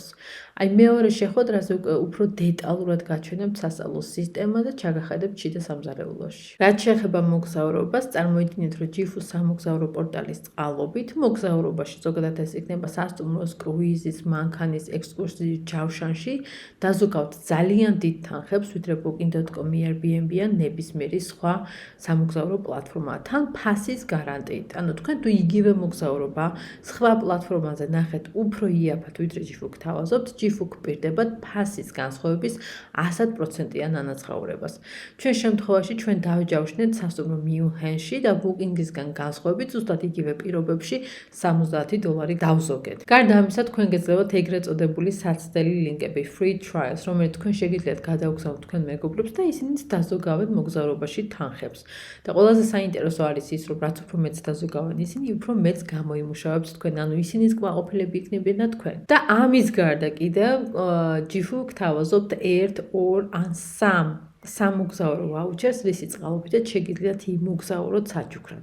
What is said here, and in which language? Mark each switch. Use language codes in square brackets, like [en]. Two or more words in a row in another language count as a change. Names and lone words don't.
[ka] აი მეორე შეხვედრაზე უფრო დეტალურად გაჩვენებთ სასწავლო სისტემა და ჩაგახედებთ შიდა სამზარეულოში. რაც შეეხება მოგზაურობას, წარმოიდგინეთ, რომ ჯიფუს სამოგზაურო პორტალის წყალობით მოგზაურობაში ზოგადად ეს იქნება სასტუმროს, კრუიზის, მანქანის, ექსკურსიის ჯავშანში დაზოგავთ ძალიან დიდ თანხებს, ვიდრე booking.com, Airbnb ან ნებისმიერი სხვა სამოგზაურო პლატფორმა. თან ფასის გარანტიით. ანუ თქვენ თუ იგივე მოგზაურობა სხვა პლატფორმაზე ნახეთ უფრო იაფად, ვიდრე ჯიფუ გთავაზობთ, ჯიფუ გპირდებათ ფასის განსხვავების 100%-იან ანაცხოვრებას. ჩვენ შემთხვევაში ჩვენ დავჯავშნეთ სასტუმრო მიუნჰენში და ბუკინგისგან განსხვავებით ზუსტად იგივე პირობებში $70 დავზოგეთ. გარდა ამისა, თქვენ გეძლებათ ეგრეთ წოდებული საცდელი ლინკები, [en] free trials, [ka] რომელიც თქვენ შეგიძლიათ გადაუგზავნოთ თქვენ მეგობრებს და ისინიც დაზოგავენ მოგზაურობაში თანხებს. და ყველაზე საინტერესო არის ის, რომ რაც უფრო მეც დაზოგავენ ისინი, უფრო მეც გამოიმუშავებს თქვენ, ანუ ისინიც კმაყოფილები იქნებიან და თქვენ. და ამის გარდა კიდევ ჯიფუ გთავაზობთ 1, 2 ან 3 სამოგზაურო ვაუჩერს, რისიც წყალობითაც შეგიძლიათ იმოგზაუროთ საჩუქრად.